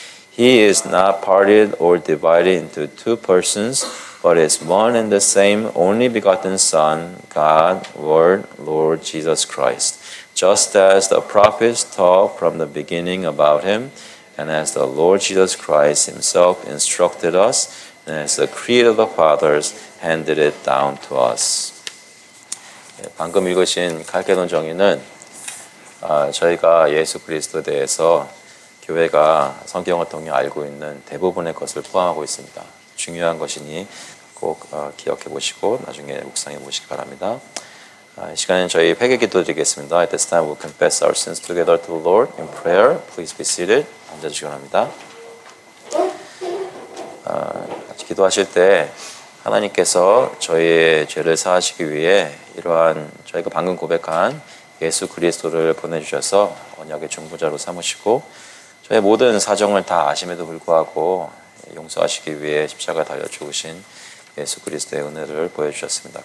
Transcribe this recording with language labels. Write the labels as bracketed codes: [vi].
[en] He is not parted or divided into two persons, but is one and the same only begotten Son, God, Word, Lord Jesus Christ, just as the prophets taught from the beginning about him, and as the Lord Jesus Christ himself instructed us, and as the creed of the fathers handed it down to us. [ko] 방금 읽으신 칼케돈 정의는 저희가 예수 그리스도에 대해서 교회가 성경을 통해 알고 있는 대부분의 것을 포함하고 있습니다. 중요한 것이니 꼭 기억해 보시고 나중에 묵상해 보시기 바랍니다. 이 시간에는 저희 회개 기도 드리겠습니다. [en] At this time we'll confess our sins together to the Lord in prayer. Please be seated. [ko] 앉아주시기 바랍니다. 같이 기도하실 때 하나님께서 저희의 죄를 사하시기 위해 이러한 저희가 방금 고백한 예수 그리스도를 보내주셔서 언약의 중보자로 삼으시고 저의 모든 사정을 다 아심에도 불구하고 용서하시기 위해 십자가 달려 죽으신 예수 그리스도의 은혜를 보여주셨습니다.